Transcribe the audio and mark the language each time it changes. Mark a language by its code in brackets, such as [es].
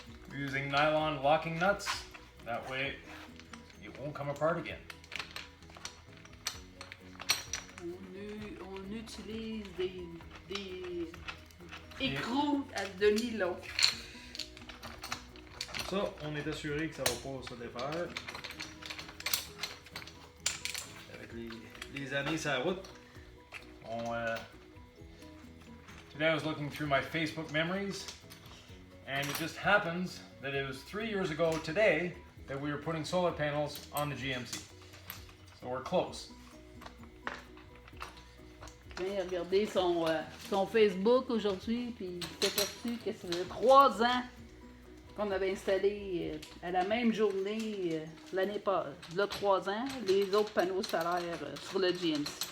[en] We're using nylon locking nuts. That way it won't come apart again. [fr] On utilise des écrous de nylon. Ça, on est assuré que ça va pas se défaire. Avec les années sur la route, [en] Today I was looking through my Facebook memories, and it just happens that it was 3 years ago today that we were putting solar panels on the GMC. So we're close. [fr] Je viens regarder son Facebook aujourd'hui, puis il s'est aperçu que ça faisait 3 ans qu'on avait installé à la même journée l'année passée, là 3 ans, les autres panneaux solaires sur le GMC.